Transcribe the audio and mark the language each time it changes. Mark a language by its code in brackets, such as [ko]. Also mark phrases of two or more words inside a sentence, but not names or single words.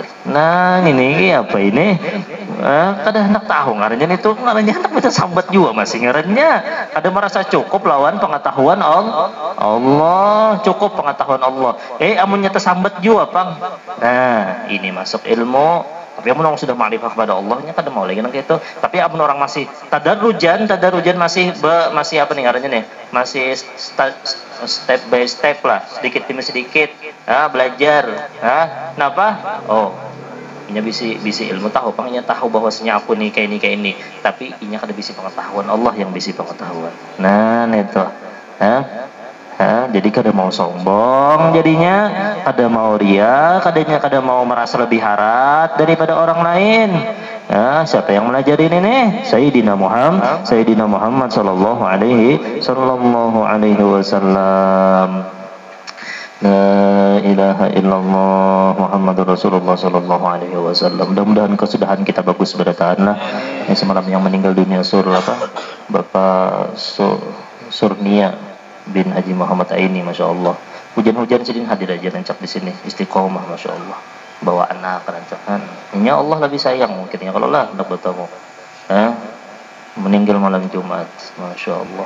[bjn] Nah ini apa ini kada hendak tahu ngarannya itu ngarannya hendak bisa sambat juga masih ngarannya ada merasa cukup lawan pengetahuan Allah cukup pengetahuan Allah amunnya tersambat juga pang. Nah ini masuk ilmu. Tapi amun orang sudah ma'rifah kepada Allahnya kada mau lagi nang itu. Tapi amun orang masih tadarrujan masih apa nih ngarannya nih masih [en] step by step [bjn] lah, sedikit demi sedikit belajar. Kenapa? Inya bisi ilmu tahu, pangnya tahu bahwasanya aku nih kayak ini. Tapi inya kada bisi pengetahuan Allah yang bisi pengetahuan. Nah, itu. Jadi kada mau sombong jadinya, kada mau ria, kada mau merasa lebih harat daripada orang lain. Siapa yang melajari ini nih? [ar] سيدنا محمد صلى الله عليه وسلم. لا إله إلا الله محمد رسول الله صلى الله عليه وسلم. [bjn] Mudah-mudahan kesudahan kita bagus berataanlah. Semalam yang meninggal dunia Bapak Surnia bin Haji Muhammad Aini, [ar] ما شاء الله. [bjn] Hujan-hujan sidin hadir aja rancak di sini, istiqomah, [ar] ما شاء الله. [bjn] Bawa anak rancakan. Ini Allah lebih sayang mungkin ya kalau lah hendak bertemu. Meninggal malam Jumat, [ar] ما شاء الله.